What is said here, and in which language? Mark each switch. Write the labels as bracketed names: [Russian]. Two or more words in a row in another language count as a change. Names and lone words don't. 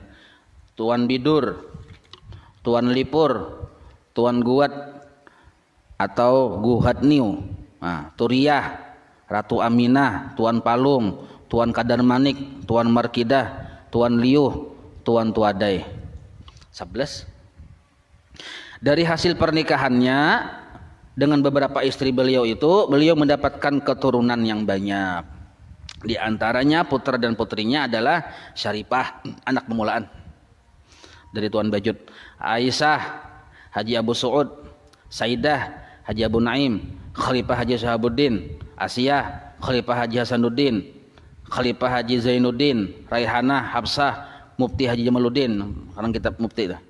[Indonesian] Tuan Bidur, Tuan Lipur, Tuan Guat atau Guhat Niu. Nah, Turiah, Ratu Aminah, Tuan Palung, Tuan Kadar Manik, Tuan Markidah, Tuan Liuh, Tuan Tuadai. 11. Dari hasil pernikahannya dengan beberapa istri beliau itu, beliau mendapatkan keturunan yang banyak. Di antaranya putra dan putrinya adalah Syarifah, anak permulaan dari Tuan Bajut, Aisyah, Haji Abu Suud, Saidah, Haji Abu Naim, Khalifah Haji Sahabuddin, Asiyah, Khalifah Haji Hasanuddin, Khalifah Haji Zainuddin, Raihanah, Hafsah, Mufti Haji Jamaluddin, sekarang kitab Mufti dah.